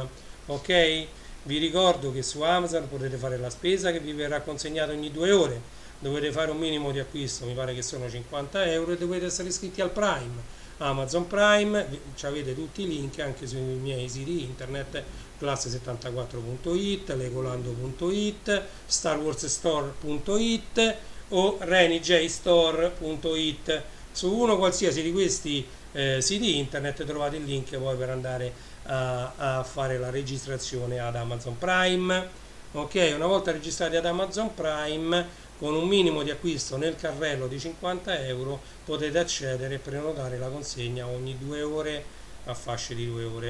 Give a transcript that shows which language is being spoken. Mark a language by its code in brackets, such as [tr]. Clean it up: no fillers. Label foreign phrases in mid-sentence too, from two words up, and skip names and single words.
[it] Ok, vi ricordo che su Amazon potete fare la spesa che vi verrà consegnata ogni 2 ore, dovete fare un minimo di acquisto, mi pare che sono 50 euro, e dovete essere iscritti al Prime, Amazon Prime. Avete tutti i link anche sui miei siti internet, classe74.it, legolando.it, starwarsstore.it o renijstore.it. Su uno qualsiasi di questi siti internet trovate il link poi per andare a fare la registrazione ad Amazon Prime. Ok, una volta registrati ad Amazon Prime, con un minimo di acquisto nel carrello di 50 euro potete accedere e prenotare la consegna ogni 2 ore, a fasce di 2 ore.